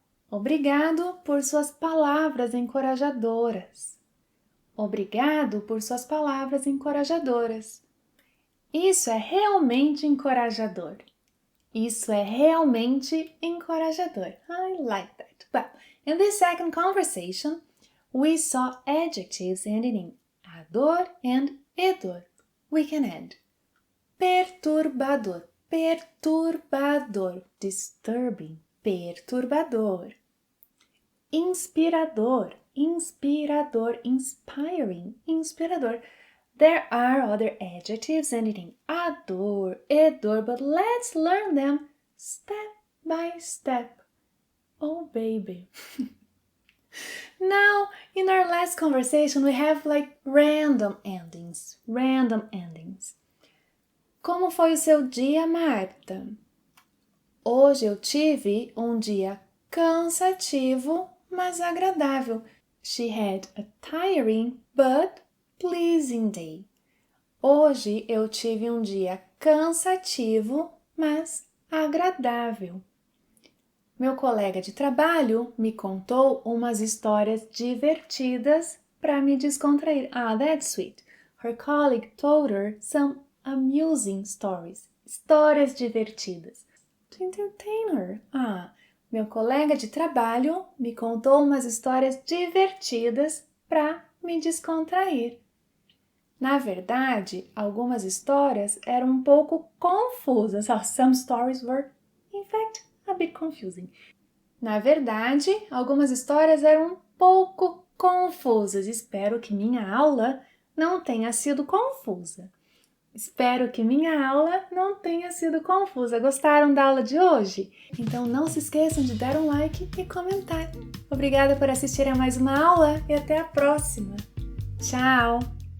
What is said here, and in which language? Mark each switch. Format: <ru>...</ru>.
<pt>Obrigado por suas palavras encorajadoras. Obrigado por suas palavras encorajadoras. Isso é realmente encorajador. Isso é realmente encorajador.</pt> <en>I like that. Well, in this second conversation, we saw adjectives ending in ador and edor. We can add perturbador, perturbador, disturbing, perturbador.</en> <pt>Inspirador, inspirador, inspiring, inspirador.</pt> <en>There are other adjectives ending in ador, edor, but let's learn them step by step. Oh, baby. Now, in our last conversation, we have random endings. Random endings.</en> <pt>Como foi o seu dia, Marta? Hoje eu tive um dia cansativo, mas agradável.</pt> <en>She had a tiring but pleasing day.</en> <pt>Hoje eu tive um dia cansativo, mas agradável. Meu colega de trabalho me contou umas histórias divertidas para me descontrair.</pt> <en>That's sweet. Her colleague told her some amusing stories.</en> <pt>Histórias divertidas.</pt> <en>To entertain her.</en> <pt>Meu colega de trabalho me contou umas histórias divertidas para me descontrair. Na verdade, algumas histórias eram um pouco confusas. Some stories were, in fact, a bit confusing. Na verdade, algumas histórias eram um pouco confusas. Espero que minha aula não tenha sido confusa. Espero que minha aula não tenha sido confusa. Gostaram da aula de hoje? Então não se esqueçam de dar um like e comentar. Obrigada por assistir a mais uma aula e até a próxima. Tchau!</pt>